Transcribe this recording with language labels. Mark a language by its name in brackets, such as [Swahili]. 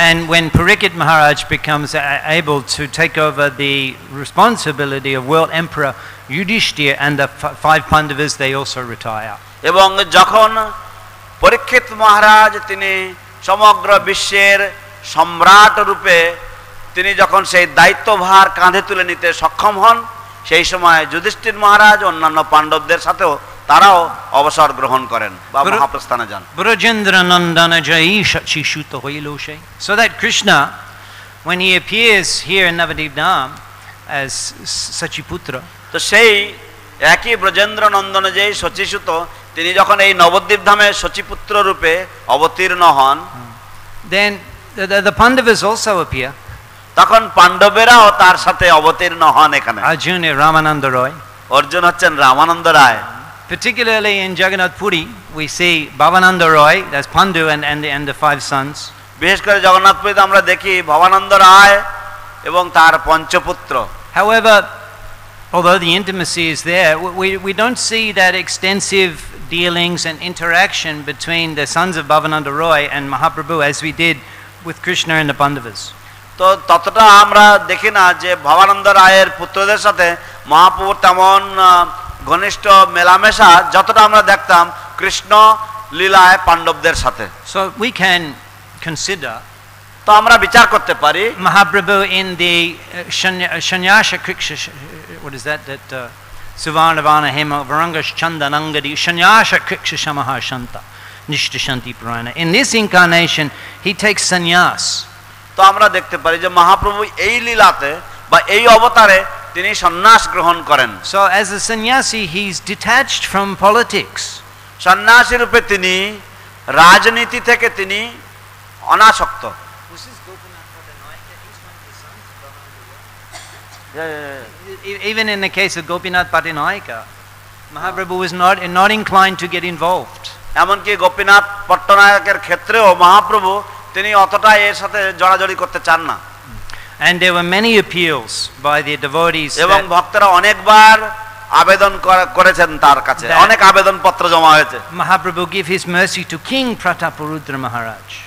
[English] And when Parikshit Maharaj becomes able to take over the responsibility of world emperor Yudhishthira and the 5 Pandavas, they also retire. [Bangla] এবং যখন পরীক্ষিত মহারাজ তিনি সমগ্র বিশ্বের সম্রাট রূপে তিনি যখন সেই দায়িত্বভার কাঁধে তুলে নিতে সক্ষম হন, সেই সময় যুধিষ্ঠির মহারাজ অন্যান্য পাণ্ডবদের সাথেও তারাও অবসর গ্রহণ করেন বা মহাপ্রস্থানে যান। Brajendra Nandana Jai Shachishuta Hoiloshe. [English] So that Krishna, when he appears here in Navadip Dham as Sachiputra, [Bangla] তো সেই একই ব্রজেন্দ্র নন্দন যে শচীসুত তিনি যখন এই নবদ্বীপ ধামে শচীপুত্র রূপে অবতীর্ণ হন, [English] then the Pandavas also appear. [Bangla] তখন পাণ্ডবেরাও তার সাথে অবতীর্ণ হন এখানে। [English] Arjuna Ramananda Roy. [Bangla] অর্জুন হচ্ছেন রামানন্দ রায়। [English] Particularly in Jagannath Puri, we see Bhavananda Roy, that's Pandu and the 5 sons. [Bangla] বিশেষ করে জগন্নাথপুরীতে আমরা দেখি ভবানন্দ রায় এবং তার পঞ্চপুত্র। [English] However, although the intimacy is there, we don't see that extensive dealings and interaction between the sons of Bhavananda Roy and Mahaprabhu as we did with Krishna and the Pandavas. [Bangla] তো ততটা আমরা দেখি না যে ভবানন্দ রায়ের পুত্রদের সাথে মহাপ্রভুর তেমন ঘনিষ্ঠ মেলামেশা যতটা আমরা দেখতাম কৃষ্ণ লীলায় পাণ্ডবদের সাথে। [English] So we can consider, [Bangla] তো আমরা বিচার করতে পারি [English] Mahaprabhu in the Shanyasha Kriksha, what is that [Sanskrit] Suvarnavana Hema Varangash Chandanangadi Shanyasha Kriksha Shamaha Shanta Nishtashanti Purana. [English] In this incarnation he takes sannyas. [Bangla] তো আমরা দেখতে পারি যে মহাপ্রভু এই লীলাতে বা এই অবতারে তিনি সন্ন্যাস গ্রহণ করেন। [English] So as a sannyasi he's detached from politics. [Bangla] সন্ন্যাসী রূপে তিনি রাজনীতি থেকে তিনি অনাসক্ত। [English] Even in the case of Gopinath Patinaika, Mahaprabhu was not inclined to get involved. [Bangla] এমনকি গোপীনাথ পট্টনায়কের ক্ষেত্রেও মহাপ্রভু তিনি অতটা এর সাথে জড়াজড়ি করতে চান না। [English] And there were many appeals by the devotees. [Bangla] এবং ভক্তরা অনেকবার আবেদন করেছেন তার কাছে, অনেক আবেদন পত্র জমা হয়েছে। [English] Mahaprabhu gave his mercy to King Prataparudra Maharaj.